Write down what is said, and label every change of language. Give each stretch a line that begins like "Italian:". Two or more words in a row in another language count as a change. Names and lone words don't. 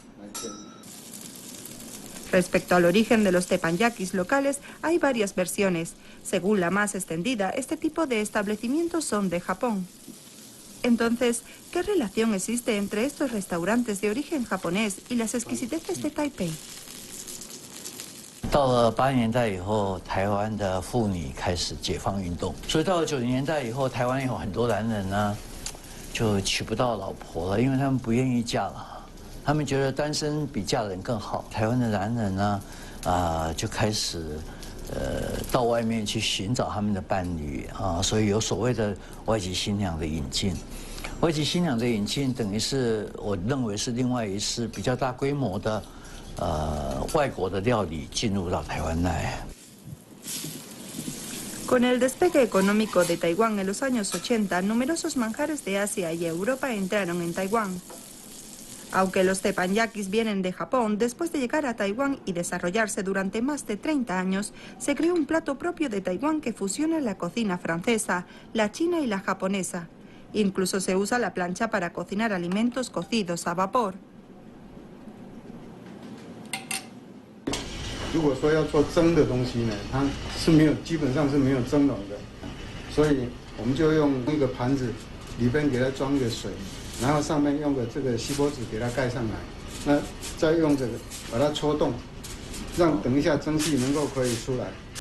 Spanish: Respecto al origen de los teppanyakis locales, hay varias versiones. Según la más extendida, este tipo de establecimientos son de Japón. Entonces, ¿qué relación existe entre estos restaurantes de origen japonés y las exquisiteces de Taipei?
Chinese: 到了80年代以后，台湾的妇女开始解放运动，所以到了90年代以后，台湾有很多男人呢，就娶不到老婆了，因为他们不愿意嫁了，他们觉得单身比嫁人更好。台湾的男人呢，就开始到外面去寻找他们的伴侣啊，所以有所谓的外籍新娘的引进。外籍新娘的引进，等于是我认为是另外一次比较大规模的。外国的料理进入到台湾来。
Spanish: Con el despegue económico de Taiwán en los años 80, numerosos manjares de Asia y Europa entraron en Taiwán. Aunque los teppanyakis vienen de Japón, después de llegar a Taiwán y desarrollarse durante más de 30 años, se creó un plato propio de Taiwán que fusiona la cocina francesa, la china y la japonesa. Incluso se usa la plancha para cocinar alimentos cocidos a vapor.
Chinese: 如果说要做蒸的东西呢，它是没有，基本上是没有蒸笼的，所以我们就用一个盘子，里边给它装个水，然后上面用个这个锡箔纸给它盖上来，那再用这个把它戳动，让等一下蒸汽能够可以出来。